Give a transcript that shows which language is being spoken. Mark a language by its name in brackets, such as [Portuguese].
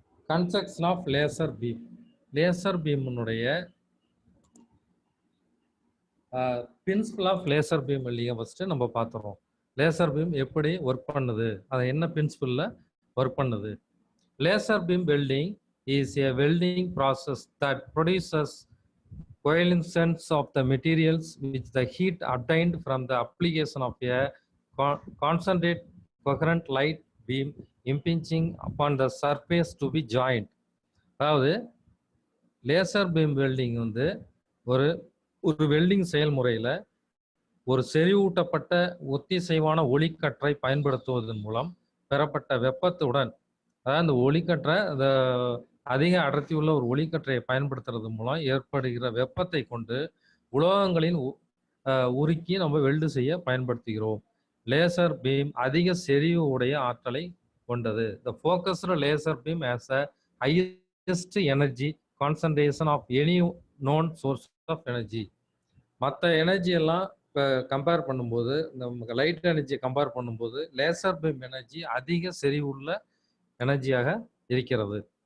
[Tamil] Construction of laser beam. Laser பீமுடைய principal of laser beam வெல்டிங்கை first நம்ம பார்த்துறோம். Laser beam எப்படி work பண்ணுது, அதை என்ன பிரின்சிபலில் ஒர்க் பண்ணுது. [English] Laser beam welding is a welding process that produces coalescence of the materials which the heat obtained from the application of a concentrate coherent light beam impinging upon the surface to be joined. [Tamil] அதாவது laser beam welding வந்து ஒரு welding செயல்முறையில் ஒரு செறிவூட்டப்பட்ட ஒத்திசைவான ஒளிக்கற்றை பயன்படுத்துவதன் மூலம் பெறப்பட்ட வெப்பத்துடன், அதாவது அந்த ஒளிக்கற்றை அந்த அதிக அடர்த்தி உள்ள ஒரு ஒளிக்கற்றையை பயன்படுத்துறது மூலம் ஏற்படுகிற வெப்பத்தை கொண்டு உலோகங்களின் உருக்கி நம்ம வெல்டு செய்ய பயன்படுத்துகிறோம். லேசர் பீம் அதிக செறிவு உடைய ஆற்றலை கொண்டது. [English] The focused laser beam has a highest energy concentration of any known source of energy. [Tamil] மற்ற எனர்ஜி எல்லாம் கம்பேர் பண்ணும்போது, நமக்கு லைட் எனர்ஜியை கம்பேர் பண்ணும்போது லேசர் பீம் எனர்ஜி அதிக செறிவுள்ள எனர்ஜியாக இருக்கிறது.